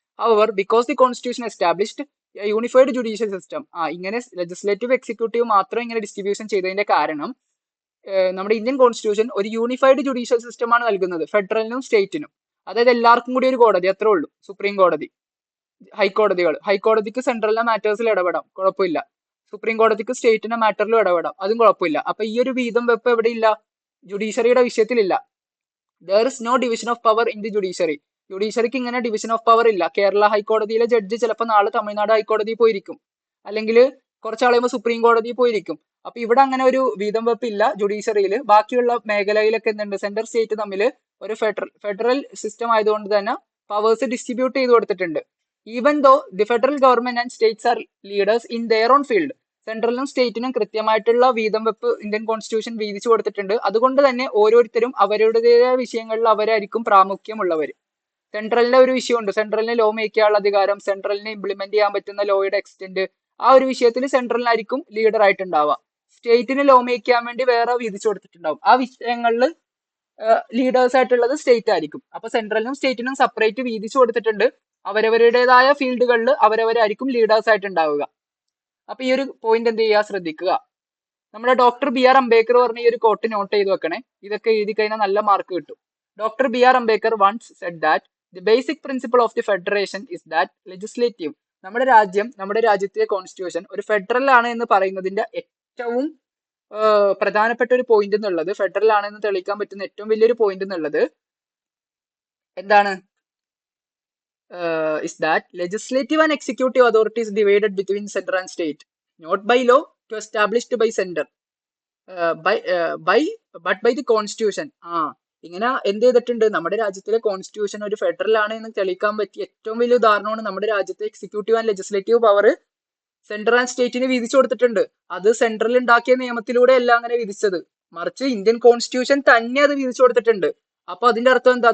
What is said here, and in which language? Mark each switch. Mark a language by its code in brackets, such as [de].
[en] However, because the constitution established a unified judicial system, [ml] ഇങ്ങനെ legislative executive മാത്രം ഇങ്ങനെ distribution ചെയ്തതിന്റെ കാരണം നമ്മുടെ ഇന്ത്യൻ കോൺസ്റ്റിറ്റ്യൂഷൻ ഒരു യൂണിഫൈഡ് ജുഡീഷ്യൽ സിസ്റ്റം ആണ് നൽകുന്നത് ഫെഡറലിനും സ്റ്റേറ്റിനും. അതായത് എല്ലാവർക്കും കൂടി ഒരു കോടതി, അത്രേ ഉള്ളൂ. സുപ്രീം കോടതി, ഹൈക്കോടതിക്ക് സെൻട്രലിന്റെ മാറ്റേഴ്സിൽ ഇടപെടാം, കുഴപ്പമില്ല. സുപ്രീം കോടതിക്ക് സ്റ്റേറ്റിന്റെ മാറ്ററിലും ഇടപെടാം, അതും കുഴപ്പമില്ല. അപ്പൊ ഈ ഒരു വീതം വെപ്പ് എവിടെയില്ല? ജുഡീഷ്യറിയുടെ വിഷയത്തിലില്ല. [en] There is no division of power in the judiciary. [ml] ജുഡീഷ്യറിക്ക് ഇങ്ങനെ ഡിവിഷൻ ഓഫ് പവർ ഇല്ല. കേരള ഹൈക്കോടതിയിലെ ജഡ്ജി ചിലപ്പോൾ നാളെ തമിഴ്നാട് ഹൈക്കോടതിയിൽ പോയിരിക്കും, അല്ലെങ്കിൽ കുറച്ചാൾ കഴിയുമ്പോൾ സുപ്രീം കോടതിയിൽ പോയിരിക്കും. അപ്പൊ ഇവിടെ അങ്ങനെ ഒരു വീതം വെപ്പ് ഇല്ല ജുഡീഷ്യറിയിൽ. ബാക്കിയുള്ള മേഖലയിലൊക്കെ എന്തുണ്ട്? സെൻട്രൽ സ്റ്റേറ്റ് തമ്മിൽ ഒരു ഫെഡറൽ സിസ്റ്റം ആയതുകൊണ്ട് തന്നെ പവേഴ്സ് ഡിസ്ട്രിബ്യൂട്ട് ചെയ്ത് കൊടുത്തിട്ടുണ്ട്. [en] Even though the federal government and states are leaders in their own field. [ml] സെൻട്രലിനും സ്റ്റേറ്റിനും കൃത്യമായിട്ടുള്ള വീതം വെപ്പ് ഇന്ത്യൻ കോൺസ്റ്റിറ്റ്യൂഷൻ വീതിച്ചു കൊടുത്തിട്ടുണ്ട്. അതുകൊണ്ട് തന്നെ ഓരോരുത്തരും അവരുടേതായ വിഷയങ്ങളിൽ അവരായിരിക്കും പ്രാമുഖ്യമുള്ളവർ. സെൻട്രലിന്റെ ഒരു വിഷയമുണ്ട്, സെൻട്രലിന് ലോ മേക്ക് ചെയ്യാനുള്ള അധികാരം, സെൻട്രലിന് ഇംപ്ലിമെന്റ് ചെയ്യാൻ പറ്റുന്ന ലോയുടെ എക്സ്റ്റെന്റ്, ആ ഒരു വിഷയത്തിൽ സെൻട്രലിനായിരിക്കും ലീഡർ ആയിട്ടുണ്ടാവുക. സ്റ്റേറ്റിന് ലോ മേക്ക് ചെയ്യാൻ വേണ്ടി വേറെ വീതിച്ചു കൊടുത്തിട്ടുണ്ടാവും. ആ വിഷയങ്ങളിൽ ലീഡേഴ്സ് ആയിട്ടുള്ളത് സ്റ്റേറ്റ് ആയിരിക്കും. അപ്പൊ സെൻട്രലിനും സ്റ്റേറ്റിനും സെപ്പറേറ്റ് വീതിച്ചു കൊടുത്തിട്ടുണ്ട്. അവരവരുടേതായ ഫീൽഡുകളിൽ അവരവരായിരിക്കും ലീഡേഴ്സ് ആയിട്ടുണ്ടാവുക. അപ്പൊ ഈ ഒരു പോയിന്റ് എന്ത് ചെയ്യുക? ശ്രദ്ധിക്കുക. നമ്മുടെ ഡോക്ടർ ബി ആർ അംബേദ്കർ പറഞ്ഞ ഈ ഒരു കോട്ട് നോട്ട് ചെയ്ത് വെക്കണേ. ഇതൊക്കെ എഴുതി കഴിഞ്ഞാൽ നല്ല മാർക്ക് കിട്ടും. [en] Doctor B R Ambedkar once said that the basic principle of the federation is that legislative. [ml] നമ്മുടെ രാജ്യത്തെ കോൺസ്റ്റിറ്റ്യൂഷൻ ഒരു ഫെഡറൽ ആണ് എന്ന് പറയുന്നതിന്റെ ഏറ്റവും പ്രധാനപ്പെട്ട ഒരു പോയിന്റ് എന്നുള്ളത്, ഫെഡറൽ ആണെന്ന് തെളിയിക്കാൻ പറ്റുന്ന ഏറ്റവും വലിയൊരു പോയിന്റ് എന്നുള്ളത് എന്താണ്? [en] Is that legislative and executive authorities divided between center and state, not by law to established by center, but by the constitution. [ml] ഇങ്ങനെ എന്ത് ചെയ്തിട്ടുണ്ട്? നമ്മുടെ രാജ്യത്തിലെ കോൺസ്റ്റിറ്റ്യൂഷൻ ഒരു ഫെഡറൽ ആണ് എന്ന് തെളിയിക്കാൻ പറ്റിയ ഏറ്റവും വലിയ ഉദാഹരണമാണ് നമ്മുടെ രാജ്യത്തെ executive and legislative power central and സ്റ്റേറ്റിന് വിധിച്ചു കൊടുത്തിട്ടുണ്ട്. അത് സെൻട്രൽ ഉണ്ടാക്കിയ നിയമത്തിലൂടെ അല്ല അങ്ങനെ വിധിച്ചത്, മറിച്ച് ഇന്ത്യൻ കോൺസ്റ്റിറ്റ്യൂഷൻ തന്നെ അത് വിധിച്ചു കൊടുത്തിട്ടുണ്ട്. അപ്പൊ അതിന്റെ അർത്ഥം എന്താ?